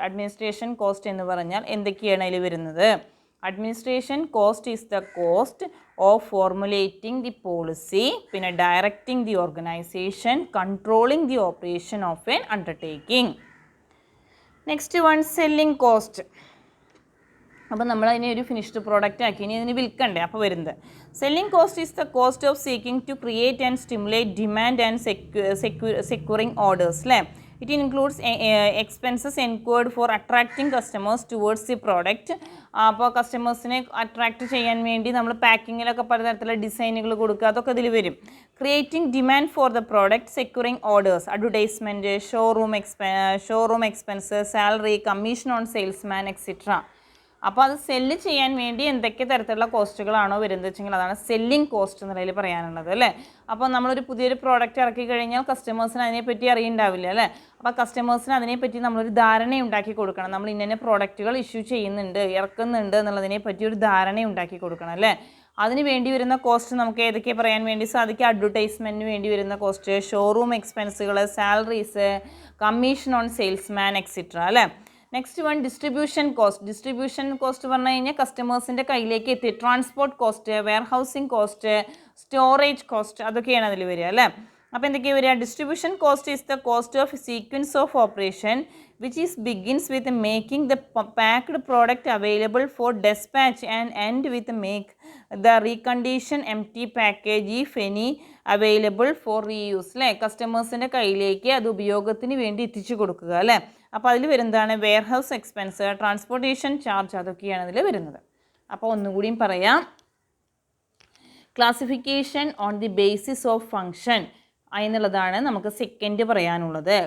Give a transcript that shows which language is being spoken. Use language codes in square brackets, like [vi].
[ml] Administration cost എന്ന് പറഞ്ഞാൽ എന്തൊക്കെയാണ് അതിൽ വരുന്നത്, [en] Administration cost is the cost of formulating the policy, പിന്നെ directing the organisation, controlling the operation of an undertaking. Next one selling cost. [ml] അപ്പോൾ നമ്മൾ അതിനെ ഒരു ഫിനിഷ്ഡ് പ്രോഡക്റ്റ് ആക്കി ഇനി അതിന് വിൽക്കണ്ടേ, അപ്പോൾ വരുന്നത് [en] Selling cost is the cost of seeking to create and stimulate demand and securing orders അല്ലേ. It includes expenses incurred for attracting customers towards the product. [ml] അപ്പോൾ കസ്റ്റമേഴ്സിനെ അട്രാക്റ്റ് ചെയ്യാൻ വേണ്ടി നമ്മൾ പാക്കിങ്ങിലൊക്കെ പലതരത്തിലുള്ള ഡിസൈനുകൾ കൊടുക്കുക, അതൊക്കെ ഇതിൽ വരും. [en] Creating demand for the product, securing orders, advertisement, showroom expense, salary, commission on salesman etcetera. [ml] അപ്പോൾ അത് സെല്ല് ചെയ്യാൻ വേണ്ടി എന്തൊക്കെ തരത്തിലുള്ള കോസ്റ്റുകളാണോ വരുന്നത് വെച്ചെങ്കിൽ അതാണ് സെല്ലിംഗ് കോസ്റ്റ് എന്നുള്ളതിൽ പറയാനുള്ളത് അല്ലേ. അപ്പോൾ നമ്മളൊരു പുതിയൊരു പ്രോഡക്റ്റ് ഇറക്കി കഴിഞ്ഞാൽ കസ്റ്റമേഴ്സിന് അതിനെപ്പറ്റി അറിയുന്നുണ്ടാവില്ല അല്ലേ. അപ്പോൾ കസ്റ്റമേഴ്സിന് അതിനെപ്പറ്റി നമ്മളൊരു ധാരണ ഉണ്ടാക്കി കൊടുക്കണം. നമ്മൾ ഇന്ന പ്രോഡക്റ്റുകൾ ഇഷ്യൂ ചെയ്യുന്നുണ്ട്, ഇറക്കുന്നുണ്ട് എന്നുള്ളതിനെ പറ്റി ഒരു ധാരണ ഉണ്ടാക്കി കൊടുക്കണം അല്ലേ. അതിന് വേണ്ടി വരുന്ന കോസ്റ്റ് നമുക്ക് ഏതൊക്കെ പറയാൻ വേണ്ടി സാധിക്കും? അഡ്വർടൈസ്മെൻറ്റിന് വേണ്ടി വരുന്ന cost, showroom എക്സ്പെൻസുകൾ, salaries, commission on salesman etcetera അല്ലേ. Next one distribution cost. Distribution cost പറഞ്ഞു കഴിഞ്ഞാൽ കസ്റ്റമേഴ്സിൻ്റെ കയ്യിലേക്ക് എത്തി transport cost, warehousing cost, storage cost, അതൊക്കെയാണ് അതിൽ വരിക അല്ലേ. അപ്പോൾ എന്തൊക്കെയാണ് വരിക? [en] Distribution cost is the cost of sequence of operation which is begins with making the packed product available for dispatch and end with make the recondition empty package if any available for reuse അല്ലേ. [ml] കസ്റ്റമേഴ്സിൻ്റെ കയ്യിലേക്ക് അത് ഉപയോഗത്തിന് വേണ്ടി എത്തിച്ചു കൊടുക്കുക അല്ലേ. അപ്പോൾ അതിൽ വരുന്നതാണ് വെയർഹൗസ് എക്സ്പെൻസ്, ട്രാൻസ്പോർട്ടേഷൻ ചാർജ്, അതൊക്കെയാണ് അതിൽ വരുന്നത്. അപ്പോൾ ഒന്നുകൂടിയും പറയാം. Classification on the basis of function എന്നുള്ളതാണ് നമുക്ക് സെക്കൻഡ് പറയാനുള്ളത്.